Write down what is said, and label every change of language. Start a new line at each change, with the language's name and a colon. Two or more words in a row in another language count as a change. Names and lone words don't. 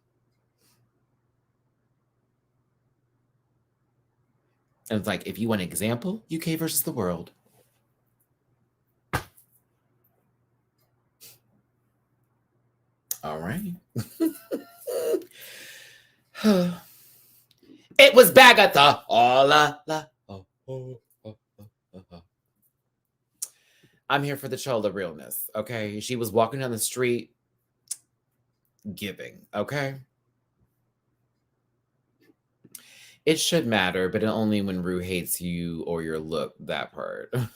English: And it's like, if you want an example, UK versus the world. All right. It was Bagatha. Oh, la, la. Oh, oh, oh, oh, oh. I'm here for the Chola realness, okay? She was walking down the street giving, okay? It should matter, but only when Ru hates you or your look, that part.